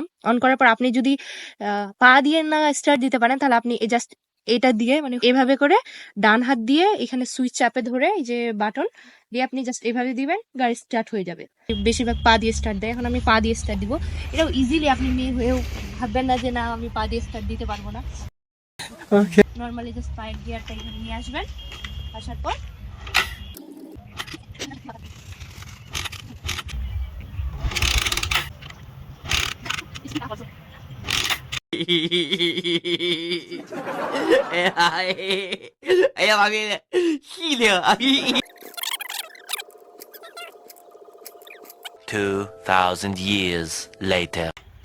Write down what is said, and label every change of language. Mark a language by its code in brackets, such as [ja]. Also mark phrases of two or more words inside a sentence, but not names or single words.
[bn] অন করার পর আপনি যদি পা দিয়ে না স্টার্ট দিতে পারেন তাহলে আপনি জাস্ট এটা দিয়ে মানে এভাবে করে ডান হাত দিয়ে এখানে সুইচ চাপে ধরে এই যে বাটন দিয়ে আপনি জাস্ট এভাবে দিবেন, গাড়ি স্টার্ট হয়ে যাবে। বেশিরভাগ পা দিয়ে স্টার্ট দেয়, এখন আমি পা দিয়ে স্টার্ট দিব। এটাও ইজিলি, আপনি মেয়ে হয়েও ভাববেন না যে না আমি পা দিয়ে স্টার্ট দিতে পারবো না। [en] normally just [bn] পায়ের গিয়ারটা এখানে নিয়ে আসবেন, আসার পর [es] Ella va bien. Gilio. [en] 2,000 years later.